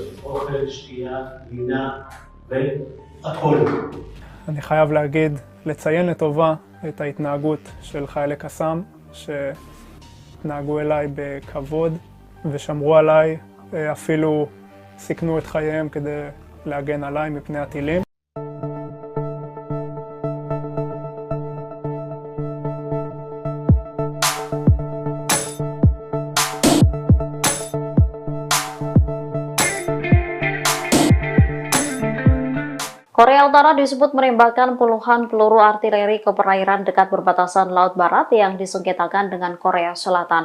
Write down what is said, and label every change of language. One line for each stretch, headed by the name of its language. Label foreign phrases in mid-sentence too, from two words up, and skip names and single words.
Hebrew: אוכל, שתייה, לינה והכל. אני חייב להגיד, לציין לטובה את ההתנהגות של חיילי קסאם, שהתנהגו אליי בכבוד ושמרו עליי, אפילו סיכנו את חייהם כדי להגן עליי מפני הטילים.
Indonesian: Korea Utara disebut menembakkan puluhan peluru artileri ke perairan dekat perbatasan Laut Barat yang disengketakan dengan Korea Selatan.